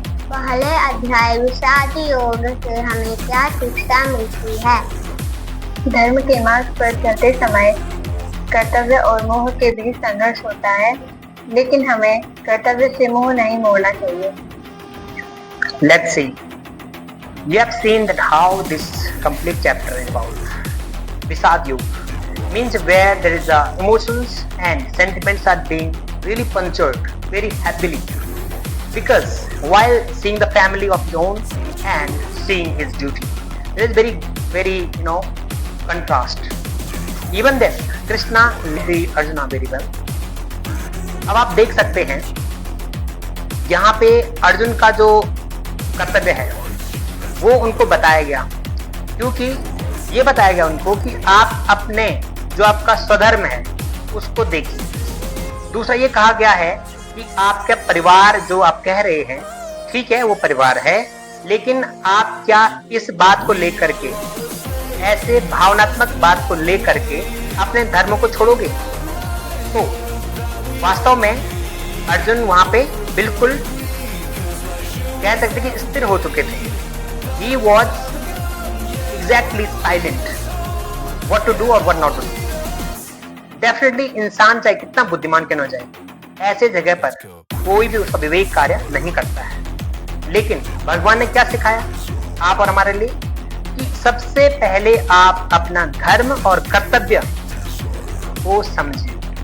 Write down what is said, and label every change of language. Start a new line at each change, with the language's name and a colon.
Hindi: पहले अध्याय विषाद योग से हमें क्या शिक्षा मिलती है? धर्म के मार्ग पर चलते समय कर्तव्य और मोह के बीच संघर्ष होता है, लेकिन हमें कर्तव्य से मोह नहीं मोड़ना चाहिए।
English: Let's see. We have seen that how this complete chapter is about. Visad Yoga means where there is emotions and sentiments are being really punctured very happily, because while seeing the family of his own and seeing his duty, there is very contrast. Even then Krishna knew Arjuna very well.
Hindi: अब आप देख सकते हैं यहाँ पे अर्जुन का जो कर्तव्य है वो उनको बताया गया, क्योंकि ये बताया गया उनको कि आप अपने जो आपका स्वधर्म है उसको देखिए। दूसरा ये कहा गया है कि आपका परिवार जो आप कह रहे हैं ठीक है वो परिवार है, लेकिन आप क्या इस बात को लेकर के ऐसे भावनात्मक बात को लेकर के अपने धर्म को छोड़ोगे? तो वास्तव में अर्जुन वहां पे बिल्कुल कह सकते कि स्थिर हो चुके थे।
English: He was exactly silent what to do और what not to do.
Hindi: Definitely इंसान चाहे कितना बुद्धिमान क्यों न जाए, ऐसे जगह पर कोई भी उसका विवेक कार्य नहीं करता है। लेकिन भगवान ने क्या सिखाया आप और हमारे लिए कि सबसे पहले आप अपना धर्म और कर्तव्य को समझिए।